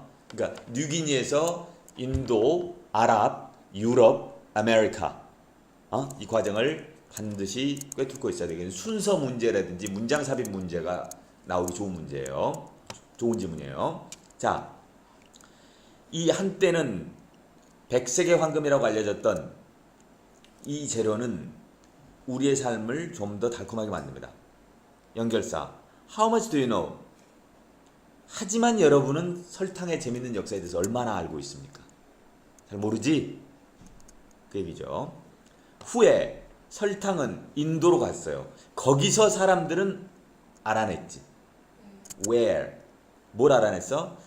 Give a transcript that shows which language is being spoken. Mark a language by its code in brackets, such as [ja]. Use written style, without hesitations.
[ko] 그러니까 뉴기니에서 인도, 아랍, 유럽, 아메리카 이 과정을 반드시 꿰뚫고 있어야 되겠는 순서 문제라든지 문장 삽입 문제가 나오기 좋은 문제예요. 좋은 지문이에요. 자, 이 한때는 백색의 황금이라고 알려졌던 이 재료는 우리의 삶을 좀 더 달콤하게 만듭니다. 연결사 [en] How much do you know? [ko] 하지만 여러분은 설탕의 재밌는 역사에 대해서 얼마나 알고 있습니까? 잘 모르지? 그 얘기죠. 후에 설탕은 인도로 갔어요. 거기서 사람들은 알아냈지. [en] Where? [ko] 뭘 알아냈어?